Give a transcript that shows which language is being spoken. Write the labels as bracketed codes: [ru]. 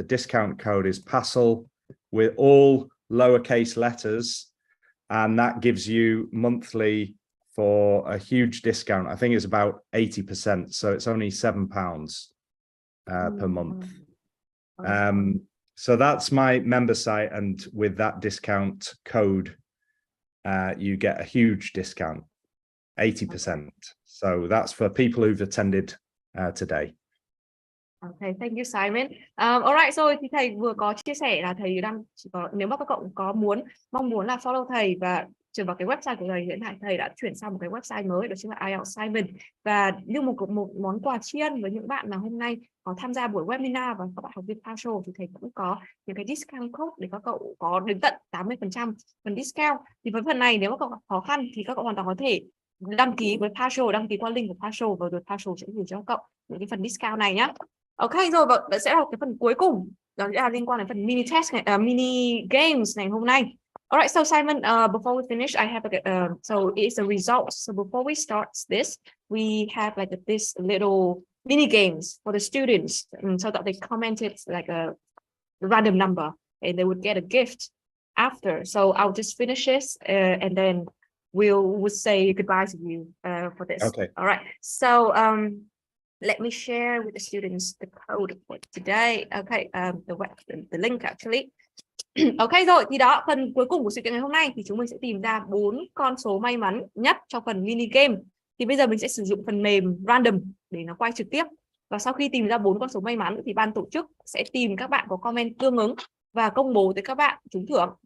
[en] The discount code is PASSL with all lowercase letters, and that gives you monthly for a huge discount. I think it's about 80%, so it's only £7 per month. So that's my member site, and with that discount code, you get a huge discount, 80%. So that's for people who've attended today. Okay, thank you, Simon. [vi] Alright, rồi thì thầy vừa có chia sẻ là thầy đang nếu mà các cậu có mong muốn là follow thầy và chuyển vào cái website của thầy, hiện tại thầy đã chuyển sang một cái website mới, đó chính là IELTS Simon. Và như một món quà tri ân với những bạn mà hôm nay có tham gia buổi webinar và các bạn học viên partial, thì thầy cũng có những cái discount code để các cậu có đến tận 80% phần discount. Thì với phần này nếu mà các cậu gặp khó khăn thì các cậu hoàn toàn có thể đăng ký với partial, đăng ký qua link của partial, và rồi partial sẽ gửi cho các cậu những cái phần discount này nhá. Ok, rồi và sẽ là cái phần cuối cùng đó là liên quan đến phần mini test này, mini games ngày hôm nay. [en] Alright, so Simon, before we finish, I have so it's the results. So before we start this, we have like this little mini games for the students, so that they commented like a random number, and they would get a gift after. So I'll just finish this, and then we'll say goodbye to you for this. Okay. All right. So let me share with the students the code for today. Okay, the link actually. [vi] Ok rồi, thì đó, phần cuối cùng của sự kiện ngày hôm nay thì chúng mình sẽ tìm ra 4 con số may mắn nhất trong phần mini game. Thì bây giờ mình sẽ sử dụng phần mềm random để nó quay trực tiếp. Và sau khi tìm ra 4 con số may mắn thì ban tổ chức sẽ tìm các bạn có comment tương ứng và công bố tới các bạn trúng thưởng.